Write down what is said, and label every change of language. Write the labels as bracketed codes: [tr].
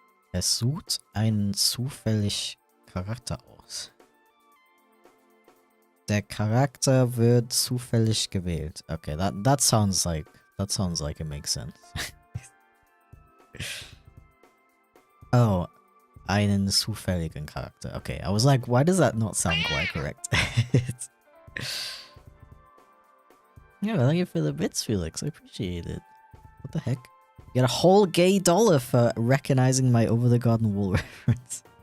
[de] Es sucht einen zufällig Charakter aus. Der Charakter wird zufällig gewählt. [en] Okay, that sounds like it makes sense. [de] Oh, einen zufälligen Charakter. [en] Okay, I was like, why does that not sound quite correct? Yeah, thank you for the bits, Felix. I appreciate it. What the heck? You get a whole gay dollar for recognizing my Over the Garden Wall reference.